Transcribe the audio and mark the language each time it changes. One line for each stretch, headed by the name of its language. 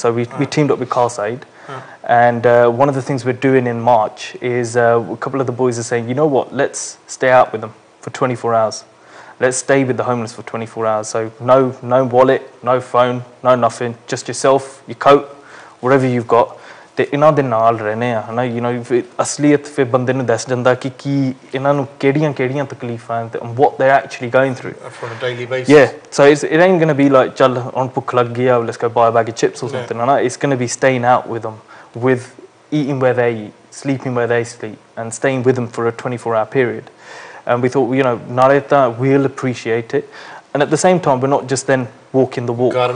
English: So we teamed up with Carsaid. And one of the things we're doing in March is a couple of the boys are saying, you know what, let's stay out with them for 24 hours. Let's stay with the homeless for 24 hours. So no wallet, no phone, no nothing, just yourself, your coat, whatever you've got.
Punjabi: ਤੇ ਇਹਨਾਂ ਦੇ ਨਾਲ ਰਹਿਣੇ ਆ ਹਨਾ you know ਅਸਲੀਅਤ ਫਿਰ ਬੰਦੇ ਨੂੰ ਦੱਸ ਜਾਂਦਾ ਕਿ ਕੀ ਇਹਨਾਂ ਨੂੰ ਕਿਹੜੀਆਂ ਤਕਲੀਫਾਂ ਤੇ
English: what they're actually going through on a daily basis. Yeah, so it ain't going to be like
Punjabi: ਚੱਲ ਹੁਣ ਭੁੱਖ ਲੱਗ ਗਈ ਆ
English: let's go buy a bag of chips or something ਹਨਾ it's going to be staying out with them, with eating where they eat, sleeping where they sleep, and staying with them for a 24-hour period. And we thought, you know, nareta we'll appreciate it. And at the same time, we're not just then walking the walk.